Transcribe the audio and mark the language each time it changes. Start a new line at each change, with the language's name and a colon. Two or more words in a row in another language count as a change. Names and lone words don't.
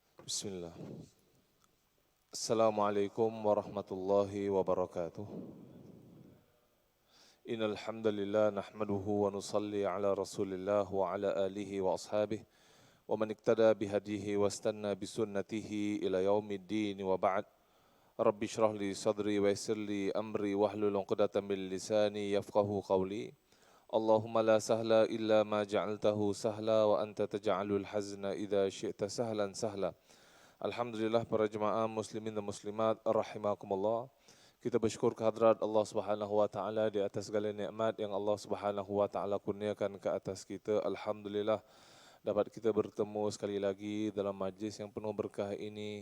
Arabic: Bismillah. السلام عليكم ورحمة الله وبركاته. إن الحمد لله نحمده و نصلي على رسول الله و على آله و أصحابه و من اقتدى بهديه و استن بسنته إلى يوم الدين و بعد. رب اشرح لي صدري و يسر لي أمري و احلل عقدة من لساني يفقهوا قولي. اللهم لا سهل إلا ما جعلته سهلا و أنت تجعل الحزن إذا شئت سهلا سهلا.
Malay: Alhamdulillah para jemaah muslimin dan muslimat rahimakumullah. Kita bersyukur kehadrat Allah
Arabic: سبحانه و تعالى
Malay: di atas segala nikmat yang Allah
Arabic: سبحانه و تعالى
Malay: kurniakan ke atas kita. Alhamdulillah dapat kita bertemu sekali lagi dalam majlis yang penuh berkah ini.